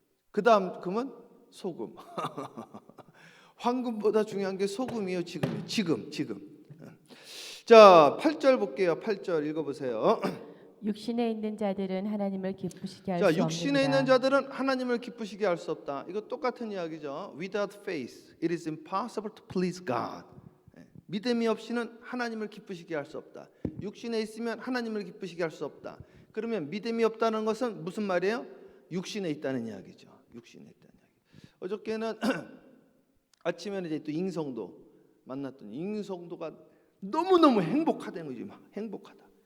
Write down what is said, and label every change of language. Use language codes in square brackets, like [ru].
[ko] 그 다음 금은 소금. 황금보다 중요한 게 소금이에요. 지금이에요. 지금. 자, 8절 볼게요. 8절 읽어보세요. 육신에 있는 자들은 하나님을 기쁘시게 할 수 자, 없느니라. 육신에 있는 자들은 하나님을 기쁘시게 할 수 없다. 이거 똑같은 이야기죠. [en] Without faith, it is impossible to please God. [ko] 믿음이 없이는 하나님을 기쁘시게 할 수 없다. 육신에 있으면 하나님을 기쁘시게 할 수 없다. 그러면 믿음이 없다는 것은 무슨 말이에요? 육신에 있다는 이야기죠. 육신에 있다는 이야기. 어저께는 아침에는 이제 또 잉성도 만났더니 잉성도가 너무너무 행복하다는 거지. 막 행복하다.